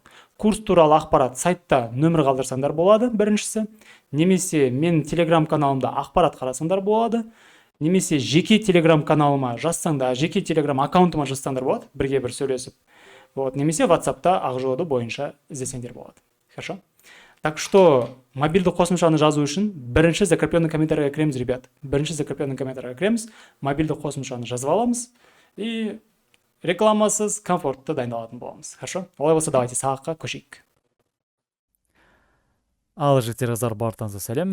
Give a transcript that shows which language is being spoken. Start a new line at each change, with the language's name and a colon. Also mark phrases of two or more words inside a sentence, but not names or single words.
Kazakh: Курс туралы ақпарат сайтта нөмір қалдырсаңдар болады, біріншісі. Немесе мен Телеграм каналымда ақпарат қарасаңдар болады. Немесе жеке Телеграм каналыма жазсаңдар, жеке Телеграм аккаунтыма жазсаңдар болады, бірге бір сөйлесіп. Вот. Немесе WhatsApp'та Ақжол бойынша іздесеңдер болады. Хорошо?
Russian: Так что
Kazakh: мобильді қосымшаны жазу үшін бірінші закрепленный комментарийға кіреміз, ребят. Бірінші закрепленный комментарийға кіреміз, мобильді қосымшаны жазып аламыз и рекламасыз, комфортты дайындалатын боламыз. Хорошо? Олай болса, давайте сабаққа көшейік. Ал жігіттер, қыздар, барлықтарыңызға сәлем.